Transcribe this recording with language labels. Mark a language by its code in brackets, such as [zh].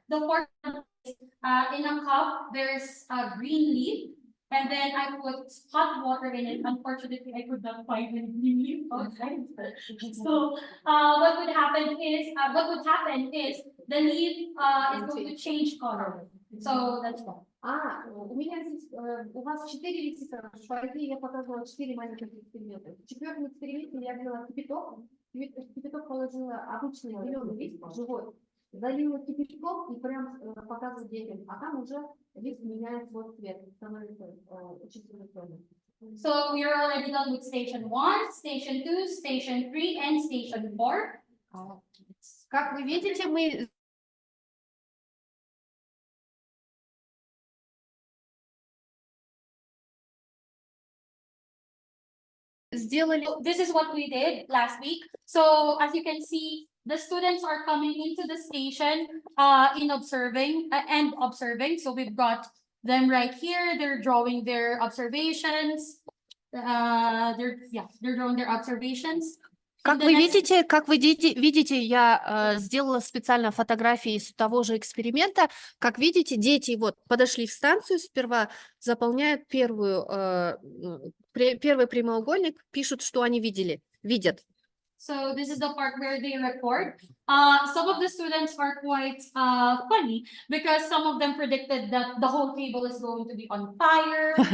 [en] The 4th is in a cup, there's a green leaf, and then I put hot water in it. Unfortunately, I could not find the green leaf outside. So what would happen is the leaf is going to change color. So that's all. [ru] У меня здесь, у вас 4 листика, по идее я показывала 4 маленьких эксперимента. В 4-м эксперименте я взяла кипяток положила обычный зеленый лист, живой, залила кипятком и прям показываю детям, а там уже лист меняет свой цвет, становится чуть зеленым. [en] So we are already done with station 1, station 2, station 3, and station 4. [ru] Как вы видите, мы сделали. [en] This is what we did last week. So as you can see, the students are coming into the station in observing. So we've got them right here. They're drawing their observations. They're drawing their observations. [ru] Как вы видите, я сделала специально фотографии из того же эксперимента. Как видите, дети вот подошли в станцию, сперва заполняют первый прямоугольник, пишут, что они видят. [en] So this is the part where they record. Some of the students are quite funny because some of them predicted that the whole table is going to be on fire.